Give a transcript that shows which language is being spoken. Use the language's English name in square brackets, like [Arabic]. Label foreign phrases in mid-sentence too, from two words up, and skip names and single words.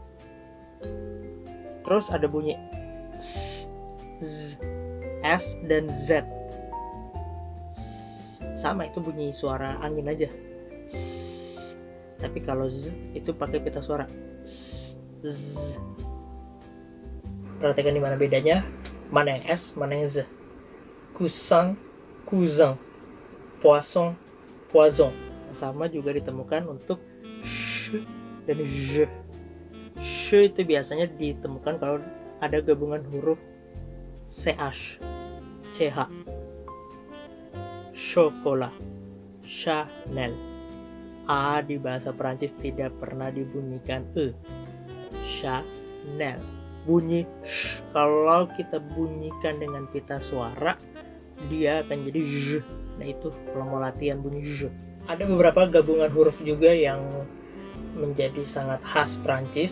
[Indonesian] Terus ada bunyi s, z, s dan z. Sama, itu bunyi suara angin aja. S. Tapi kalau z itu pakai pita suara. S, z. Perhatikan di mana bedanya. Mana yang s, mana yang z. [French] Coussin, cousin. Poisson, poison. [Indonesian] Sama juga ditemukan untuk sh dan j. Sh itu biasanya ditemukan kalau ada gabungan huruf ch, ch. Chocolat, Chanel. A di bahasa Perancis tidak pernah dibunyikan e. Chanel. Bunyi sh. Kalau kita bunyikan dengan pita suara, dia akan jadi j. Nah itu kalau mau latihan bunyi j. Ada beberapa gabungan huruf juga yang menjadi sangat khas Prancis.